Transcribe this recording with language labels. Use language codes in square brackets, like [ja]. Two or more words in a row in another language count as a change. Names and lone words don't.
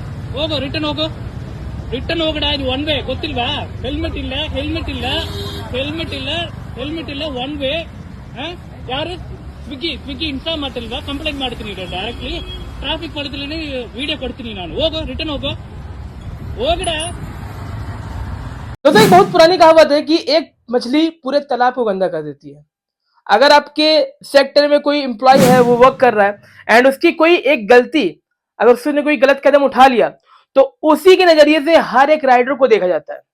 [kn] ಹೋಗೋ ರಿಟರ್ನ್ ಹೋಗೋ ರಿಟರ್ನ್ ಹೋಗಡ. ಇದು [en] one way [kn] ಗೊತ್ತಿಲ್ವಾ? ಹೆಲ್ಮೆಟ್ ಇಲ್ಲ ಹೆಲ್ಮೆಟ್ ಇಲ್ಲ ಹೆಲ್ಮೆಟ್ ಇಲ್ಲ ಹೆಲ್ಮೆಟ್ ಇಲ್ಲ [en] one way. [kn] ಯಾರು ಸ್ವಿಗ್ಗಿ ಇನ್ಸ್ಟಾಲ್ ಮಾಡ್ತಿಲ್ವಾ? ಕಂಪ್ಲೇಂಟ್ ಮಾಡ್ತೀನಿ ಡೈರೆಕ್ಟ್ಲಿ. ಟ್ರಾಫಿಕ್ ಪೊಲೀಸಲ್ಲಿ ವಿಡಿಯೋ ಕೊಡ್ತೀನಿ ನಾನು. ಹೋಗೋ ರಿಟರ್न ಹೋಗो ಹೋಗಡ. [hi] दोस्तों एक बहुत पुरानी कहावत है कि एक मछली पूरे तालाब को गंदा कर देती है। अगर आपके सेक्टर में कोई एम्प्लॉय है, वो वर्क कर रहा है एंड उसकी कोई एक गलती, अगर उसने कोई गलत कदम उठा लिया तो उसी के नजरिए से हर एक राइडर को देखा जाता है।